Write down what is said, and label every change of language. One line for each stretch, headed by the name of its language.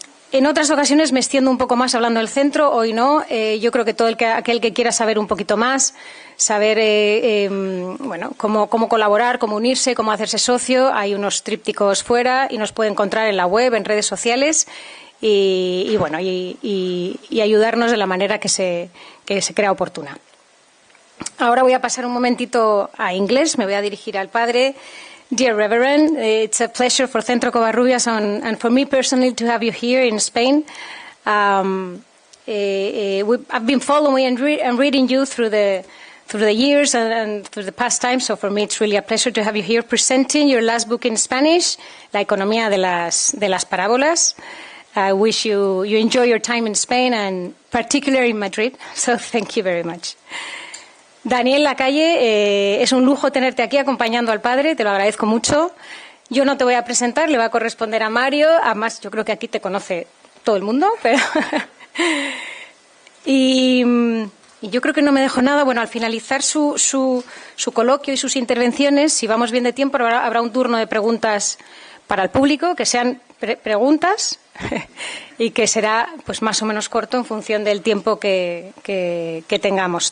Spanish: En otras ocasiones me extiendo un poco más hablando del centro, hoy no. Yo creo que aquel que quiera saber un poquito más, saber cómo colaborar, cómo unirse, cómo hacerse socio, hay unos trípticos fuera y nos puede encontrar en la web, en redes sociales y ayudarnos de la manera que se crea oportuna. Ahora voy a pasar un momentito a inglés, me voy a dirigir al padre.
English: Dear Reverend, it's a pleasure for Centro Covarrubias and for me personally to have you here in Spain. I've been following and reading you through the years and through the past time, so for me it's really a pleasure to have you here presenting your last book in Spanish, La economía de las parábolas. I wish you enjoy your time in Spain and particularly in Madrid, so thank you very much.
Spanish: Daniel Lacalle, es un lujo tenerte aquí acompañando al padre, te lo agradezco mucho. Yo no te voy a presentar, le va a corresponder a Mario, además yo creo que aquí te conoce todo el mundo, pero y yo creo que no me dejo nada. Bueno, al finalizar su coloquio y sus intervenciones, si vamos bien de tiempo, habrá un turno de preguntas para el público, que sean preguntas y que será pues más o menos corto en función del tiempo que tengamos.